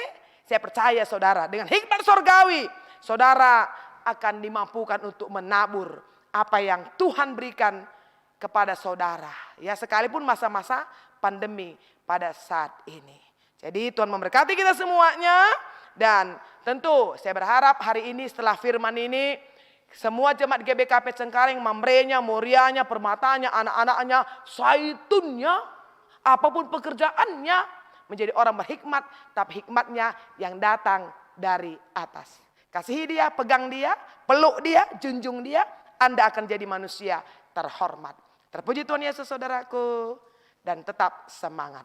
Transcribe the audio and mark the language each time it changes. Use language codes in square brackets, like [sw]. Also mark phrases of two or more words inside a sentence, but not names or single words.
[id] Saya percaya saudara, dengan hikmat surgawi, saudara akan dimampukan untuk menabur apa yang Tuhan berikan kepada saudara. Ya, sekalipun masa-masa pandemi pada saat ini. Jadi Tuhan memberkati kita semuanya. Dan tentu saya berharap hari ini setelah firman ini Semua jemaat GBKP Cengkareng, mamrenya, murianya, permatanya, anak-anaknya, zaitunnya, apapun pekerjaannya, menjadi orang berhikmat, tapi hikmatnya yang datang dari atas. Kasihi dia, pegang dia, peluk dia, junjung dia, Anda akan jadi manusia terhormat. Terpuji Tuhan Yesus saudaraku, dan tetap semangat.